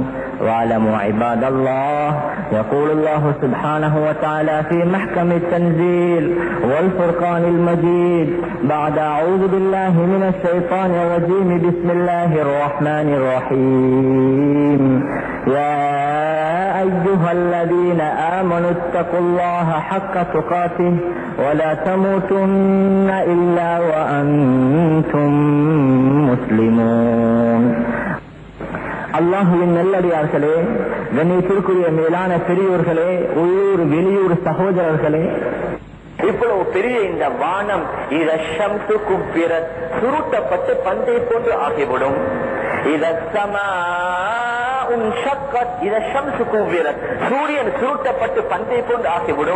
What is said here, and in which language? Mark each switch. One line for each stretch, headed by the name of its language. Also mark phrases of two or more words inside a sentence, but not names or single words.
Arabic: واعلموا عباد الله يقول الله سبحانه وتعالى في محكم التنزيل والفرقان المجيد بعد أعوذ بالله من الشيطان الرجيم بسم الله الرحمن الرحيم يا أيها الذين آمنوا اتقوا الله حق تقاته ولا تموتن إلا وأنتم مسلمون.
Tamil: அல்லாஹுவின் நல்லடியார்களே, கண்ணியத்திற்குரிய மேலான பெரியோர்களே, உள்ளூர் வெளியூர் சகோதரர்களே, இவ்வளவு பெரிய இந்த வானம் இதற்கு பிற சுருட்டப்பட்டு பந்தை போன்று ஆகிவிடும். சூரியன் சுருட்டப்பட்டு பந்தை போன்று ஆகிவிடும்.